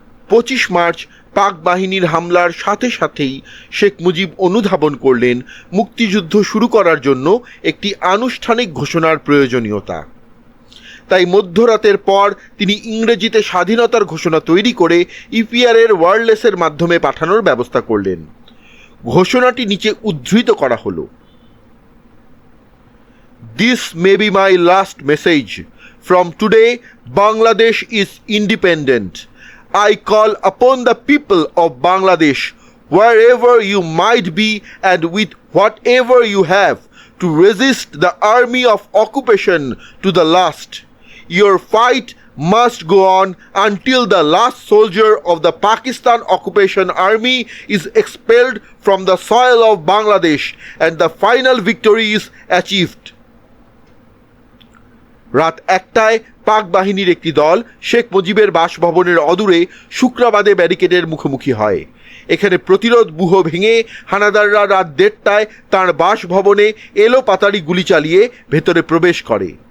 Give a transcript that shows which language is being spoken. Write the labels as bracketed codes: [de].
[bn] 25 March পাক বাহিনীর হামলার সাথে সাথেই শেখ মুজিব অনুধাবন করলেন মুক্তিযুদ্ধ শুরু করার জন্য একটি আনুষ্ঠানিক ঘোষণার প্রয়োজনীয়তা। তাই মধ্যরাতের পর তিনি ইংরেজিতে স্বাধীনতার ঘোষণা তৈরি করে ইপিআরের ওয়্যারলেসের মাধ্যমে পাঠানোর ব্যবস্থা করলেন। ঘোষণাটি নিচে উদ্ধৃত করা হলো: [en] This may be my last message. From today, Bangladesh is independent. I call upon the people of Bangladesh, wherever you might be and with whatever you have, to resist the army of occupation to the last. Your fight must go on until the last soldier of the Pakistan occupation army is expelled from the soil of Bangladesh and the final victory is achieved. [bn] রাত 1টায় পাক বাহিনীর একটি দল শেখ মুজিবের বাসভবনের অদূরে শুক্রাবাদে ব্যারিকেডের মুখোমুখি হয়। এখানে প্রতিরোধ ব্যূহ ভেঙে হানাদাররা রাত 1:30টায় তাঁর বাসভবনে এলো পাতাড়ি গুলি চালিয়ে ভেতরে প্রবেশ করে।